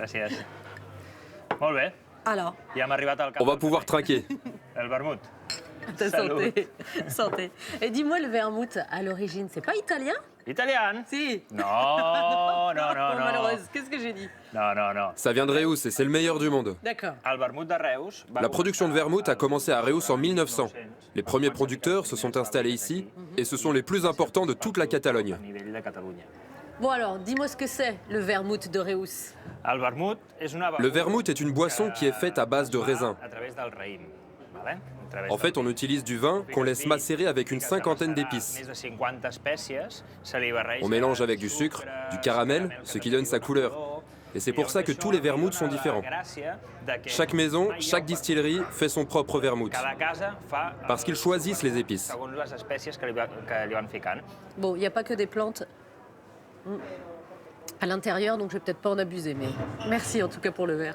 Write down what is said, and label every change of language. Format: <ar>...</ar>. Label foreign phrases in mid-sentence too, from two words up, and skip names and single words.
<ca>Gràcies. Molt bé.</ca> <fr>Alors,</fr> <ca>Ja hem arribat al cap.</ca> <fr>On va pouvoir trinquer.</fr> <ca>El vermut.</ca> <fr>santé. Santé. Et dis-moi, le vermouth, à l'origine, c'est pas italien? Italien?</fr> <ca>Si. No, no, no, no.</ca> <fr>Malheureuse, qu'est-ce que j'ai dit?</fr> <ca>No, no, no.</ca> <fr>Ça vient de Reus et c'est le meilleur du monde. D'accord.</fr> <ca>El vermut de Reus...</ca> <fr>La production de vermouth a commencé à Reus en 1900. Les premiers producteurs se sont installés ici et ce sont les plus importants de toute la Catalogne.</fr> <ca>A nivell de Catalunya.</ca> <fr>Bon alors, dis-moi ce que c'est, le vermouth de Reus.</fr> <ca>El vermut és una...</ca> <fr>Le vermouth est une boisson qui est faite à base de raisin.</fr> <ca>A través del raïm. Vale?</ca> <fr>En fait, on utilise du vin qu'on laisse macérer avec une cinquantaine d'épices.</fr> <ca>Més de 50 espècies, se li barreja...</ca> <fr>On mélange avec du sucre, du caramel, ce qui donne sa couleur. Et c'est pour ça que tous les vermouths sont différents. Chaque maison, chaque distillerie fait son propre vermouth. Parce qu'ils choisissent les épices.</fr> <ca>Segons les espècies que li van ficant.</ca> <fr>Bon, il n'y a pas que des plantes à l'intérieur, donc je vais peut-être pas en abuser, mais merci en tout cas pour le verre.</fr>